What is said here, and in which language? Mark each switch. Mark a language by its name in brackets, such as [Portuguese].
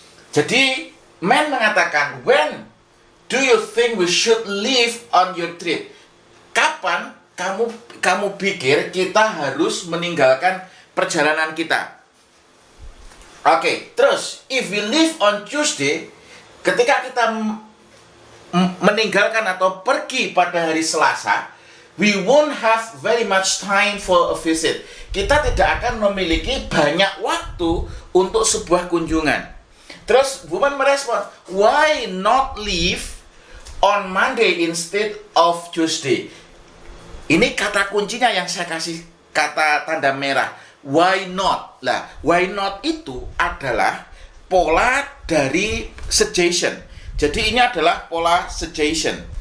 [Indonesian] Jadi, man mengatakan, [English] when do you think we should leave on your trip? [Indonesian] Kapan kamu pikir kita harus meninggalkan perjalanan kita? Oke, terus [English] if we leave on Tuesday, [Indonesian] ketika kita meninggalkan atau pergi pada hari Selasa, [English] we won't have very much time for a visit. [Indonesian] Kita tidak akan memiliki banyak waktu untuk sebuah kunjungan. Terus woman merespon, [English] why not leave on Monday instead of Tuesday? [Indonesian] Ini kata kuncinya yang saya kasih kata tanda merah. [English] Why not? [Indonesian] Lah, [English] why not [Indonesian] itu adalah pola dari suggestion. Jadi ini adalah pola suggestion.